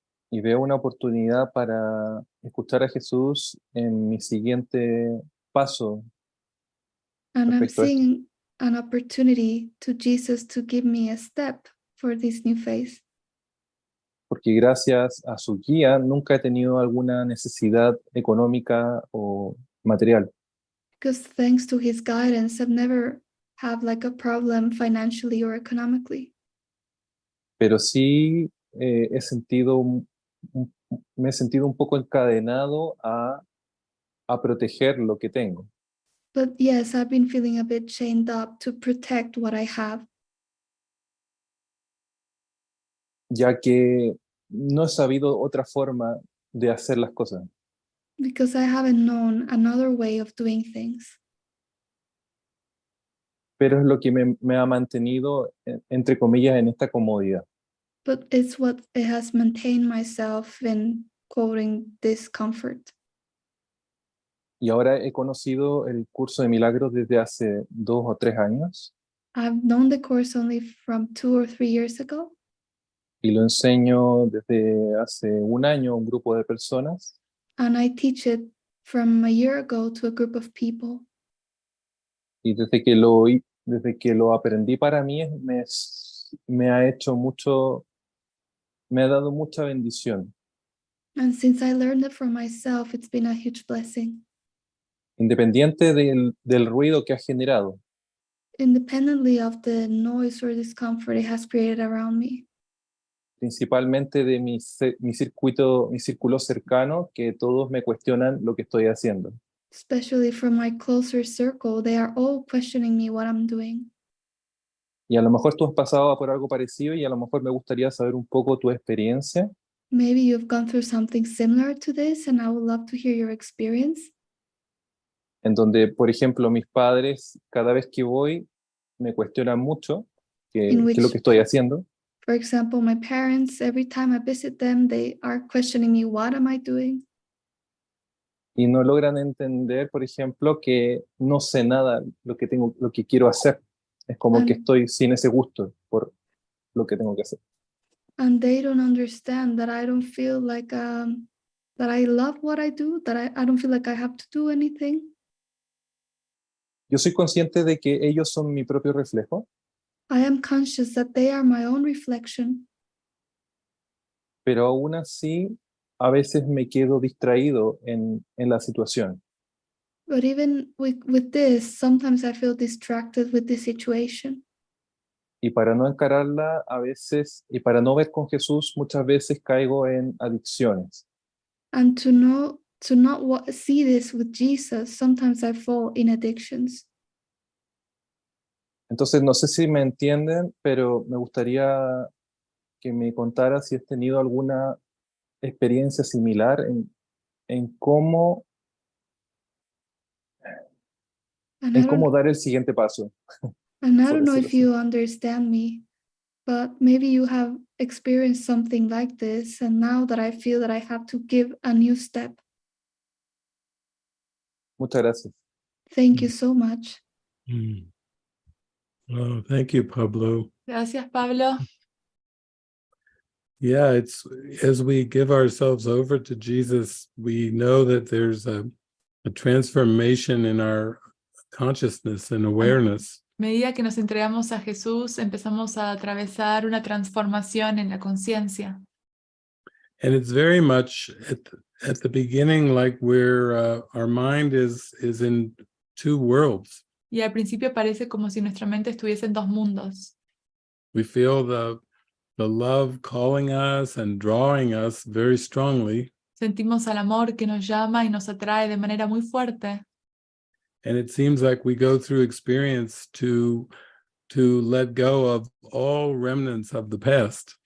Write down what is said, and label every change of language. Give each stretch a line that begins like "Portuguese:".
Spanish: y veo una oportunidad para escuchar a Jesús en mi siguiente paso
English: and I'm
Spanish: respecto a esto.
English: seeing an opportunity to Jesus to give me a step for this new phase.
Spanish: Porque gracias a su guía nunca he tenido alguna necesidad económica o material.
English: Because thanks to his guidance, I've never had like a problem financially or economically.
Spanish: Pero sí me he sentido un poco encadenado a proteger lo que tengo,
English: But yes, I've been feeling a bit chained up to protect what I have,
Spanish: ya que no he sabido otra forma de hacer las cosas.
English: because I haven't known another way of doing things.
Spanish: Pero es lo que me ha mantenido, entre comillas, en esta comodidad.
English: But it's what it has maintained myself in quoting discomfort.
Spanish: Y ahora he conocido el curso de Milagros desde hace 2 o 3 años
English: I've known the course only from 2 or 3 years ago,
Spanish: y lo enseño desde hace 1 año a un grupo de personas.
English: and I teach it from a year ago to a group of people.
Spanish: Y desde que lo aprendí para mí me ha hecho mucho, me ha dado mucha bendición,
English: And since I learned it for myself, it's been a huge blessing,
Spanish: independiente del ruido que ha generado.
English: independently of the noise or discomfort it has created around me,
Spanish: Principalmente de mi círculo cercano, que todos me cuestionan lo que estoy haciendo.
English: especially from my closer circle. They are all questioning me what I'm doing.
Spanish: Y a lo mejor tú has pasado por algo parecido y a lo mejor me gustaría saber un poco tu experiencia,
English: Maybe you've gone through something similar to this, and I would love to hear your experience.
Spanish: en donde, por ejemplo, mis padres, cada vez que voy, me cuestionan mucho qué es lo que estoy haciendo.
English: For example, my parents, every time I visit them, they are questioning me, what am I doing?
Spanish: Y no logran entender, por ejemplo, que no sé nada lo que quiero hacer. Es como que estoy sin ese gusto por lo que tengo que hacer.
English: And they don't understand that I don't feel like that I love what I do, that I don't feel like I have to do anything.
Spanish: Yo soy consciente de que ellos son mi propio reflejo,
English: I am conscious that they are my own reflection,
Spanish: pero aún así a veces me quedo distraído en la situación.
English: but even with this, sometimes I feel distracted with the situation.
Spanish: Y para no encararla a veces, y para no ver con Jesús, muchas veces caigo en adicciones.
English: And to not see this with Jesus, sometimes I fall in addictions.
Spanish: Entonces, no sé si me entienden, pero me gustaría que me contara si has tenido alguna experiencia similar en cómo dar el siguiente paso.
English: And I don't know if you understand me, but maybe you have experienced something like this, and now that I feel that I have to give a new step.
Spanish: Muchas gracias.
English: Thank you so much. Oh, thank you, Pablo.
Spanish: Gracias, Pablo.
English: Yeah, it's as we give ourselves over to Jesus, we know that there's a transformation in our consciousness and awareness.
Spanish: A medida que nos entregamos a Jesús, empezamos a atravesar una transformación en la conciencia.
English: And it's very much at the beginning like where our mind is in two worlds.
Spanish: Y al principio parece como si nuestra mente estuviese en dos mundos.
English: We feel the love calling us and drawing us very strongly.
Spanish: Sentimos al amor que nos llama y nos atrae de manera muy fuerte.
English: And it seems like we go through experience to let go of all remnants of the past.